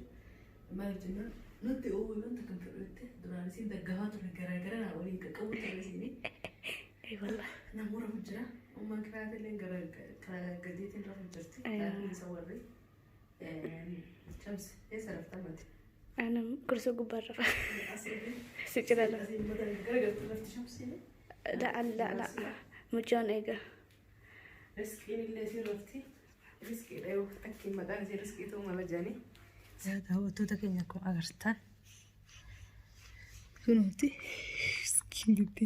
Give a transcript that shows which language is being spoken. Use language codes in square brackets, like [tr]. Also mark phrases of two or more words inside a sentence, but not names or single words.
[om] Maal jenna nuti wanta kan fudhatte duraan isin daggafaa ture garaa naa waliin qaqqabu ture isinii. Namuu rafu jira. Ummaan kiraatillee gara gadeetiin rafu jirti. Daa'imni isa warri. Shamsi eessa raftaa mati? Anam kursi gubbaa rafa. Si cira lafa. La. Mucaan eega. Riskiin illee si rafti. Riskiidha yoo akkiin maqaan isii riskii ta'uu mala jaanii. Daawwattoota keenya akkuma agartan. Kunuuti riskiin dubbii.